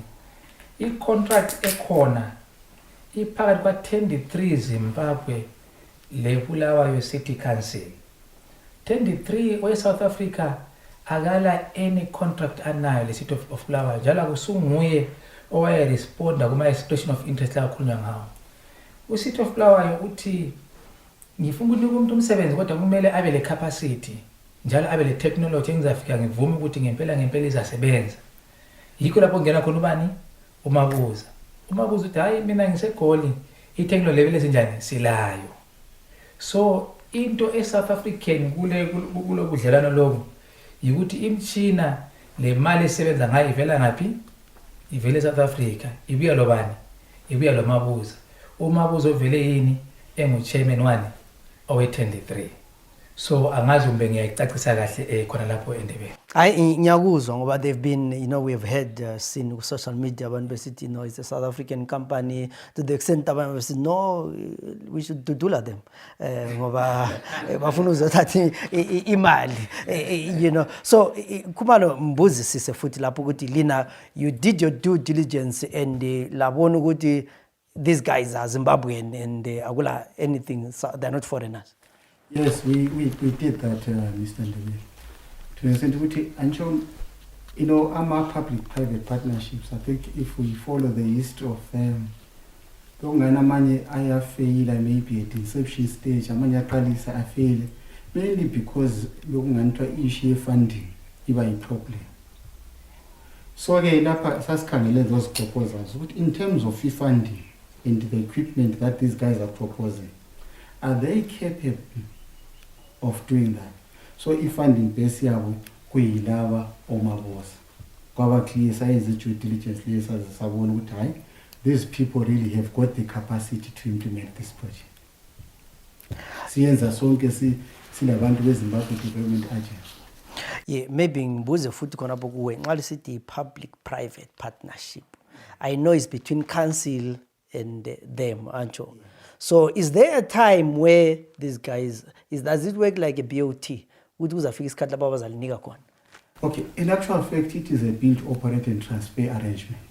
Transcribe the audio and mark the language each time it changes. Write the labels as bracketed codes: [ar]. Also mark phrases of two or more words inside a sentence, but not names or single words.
[nd] I-contract ekhona iphakathi kwa Tendy Zimbabwe le Bulawayo City Council. Tendy we South Africa akala [en] any contract [nd] anayo le City of Bulawayo njalo akusunguye owaye responda kuma [en] expression of interest [nd] la khulunywa ngawo. U-City of Bulawayo uthi ngifuna ukuthi umuntu umsebenzi kodwa kumele abe le capacity njalo abe le technology engizafika ngivume ukuthi ngempela izasebenza. Yikho lapho ngena khona ubani uMabuza uthi hayi mina ngiseGoli i-technology level ezinjani silayo. So into eSouth African kulo budlelano lobo yikuthi imchina le mali esebenza ngayo ivela ngaphi ivele South Africa ibuya lo bani ibuya lo Mabuza. uMabuza ovele yini engu chairman wani owe Tendy. so angazi umbe ngiyayicacisa kahle khona lapho Ndebele. Ngiyakuzwa ngoba [en] they've been, we've had seen social media [nd] abantu besithi [en] it's a South African company, [nd] to the extent abantu besithi [en] no, we should [nd] dudula them ngoba bafuna uzothatha imali, so kumalo mbuzisise futhi lapho ukuthi lina [en] you did your due diligence [nd] and labona ukuthi [en] these guys are Zimbabwean [nd] and akula anything, [en] so they're not foreigners. Yes, we did that, Mr. Ndebele. To the extent [nd] ukuthi ancho, [en] our public-private partnerships, I think if we follow the history of them, [nd] lokungana amanye ayafeyila [en] maybe at inception stage, [nd] amanye aqalisa afeyile, [en] mainly because lokunganitwa issue funding iba problem. [nd] So ke lapha sasikhangele [en] those proposals in terms of funding and the equipment that these guys are proposing, are they capable of doing that? So funding base yabo [nd] kuyilaba omabosa kwaba [en] clear size due diligence [nd] lesa sabona ukuthi [en] these people really have got the capacity to implement this project. [nd] Siyenza sonke silabantu beZimbabwe Development Agency. [en] Yeah, maybe [nd] ngibuze futhi khona lapho kuwe nxa lisithi [en] public private partnership, I know it's between council and them, ancho. So is there a time where these guys, does it work like a BOT? Okay, in actual fact, it is a build, operate and transfer arrangement.